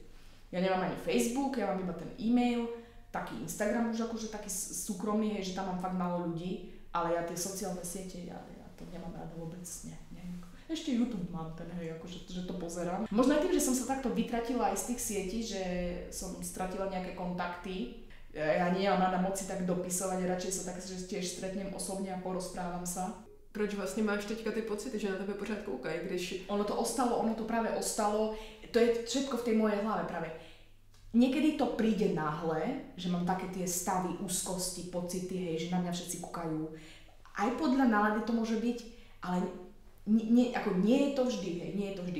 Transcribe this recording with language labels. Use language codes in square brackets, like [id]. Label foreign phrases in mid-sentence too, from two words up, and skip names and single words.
[sk] Ja nemám ani Facebook, ja mám iba ten e-mail, taký Instagram už akože taký súkromný, hej, že tam mám fakt málo ľudí, ale ja tie sociálne siete, ja to nemám rada vôbec, nie. Ešte YouTube mám ten, hej, akože že to pozerám. Možno aj tým, že som sa takto vytratila aj z tých sietí, že som stratila nejaké kontakty. Ja nemám rada moci tak dopisovať, radšej sa tak že tiež stretnem osobne a porozprávam sa. [cs] Proč vlastně máš teďka ty pocity, že na tebe pořád koukají, když... [sk] Ono to práve ostalo, to je všetko v tej mojej hlave práve. Niekedy to príde náhle, že mám také tie stavy, úzkosti, pocity, hej, že na mňa všetci kúkajú. Aj podľa nálady to môže byť, ale nie je to vždy, hej, nie je to vždy.